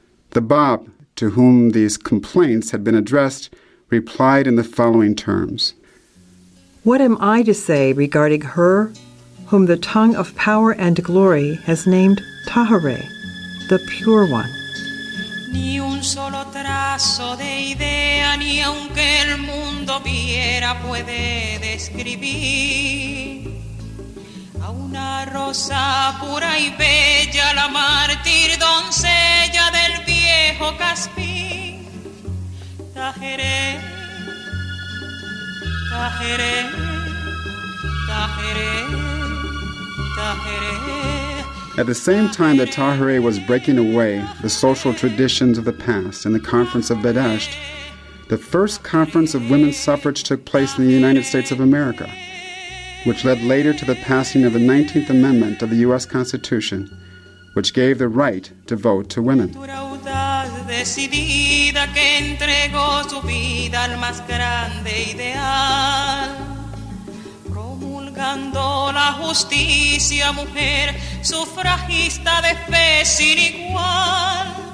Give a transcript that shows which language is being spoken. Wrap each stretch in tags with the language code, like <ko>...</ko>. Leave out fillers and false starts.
<en>The Bab, to whom these complaints had been addressed, replied in the following terms. What am I to say regarding her whom the tongue of power and glory has named Táhirih, the Pure One?</en> <es>Ni un solo trazo de idea, ni aunque el mundo viera, puede describir a una rosa pura y bella, la mártir doncella del viejo Caspín. Táhirih, Táhirih, Táhirih, Táhirih.</es> <en>At the same time that Táhirih was breaking away the social traditions of the past in the Conference of Badasht, the first conference of women's suffrage took place in the United States of America, which led later to the passing of the 19th Amendment of the U.S. Constitution, which gave the right to vote to women.</en> <es>Decidida que entregó su vida al más grande ideal, promulgando la justicia, mujer sufragista de fe sin igual.</es>